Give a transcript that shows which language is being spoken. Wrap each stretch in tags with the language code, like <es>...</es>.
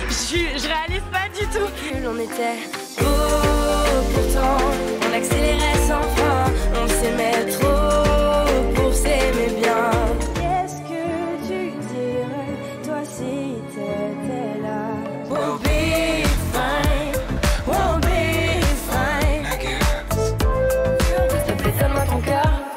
<fr>Je réalise pas du tout. On était beau, pourtant on accélérait sans fin. On s'aimait trop pour s'aimer bien. Qu'est-ce que tu dirais, toi, si t'étais là?</fr> <en>We'll be fine, we'll be fine.</en> <fr>S'il te plaît, donne-moi ton cœur.</fr>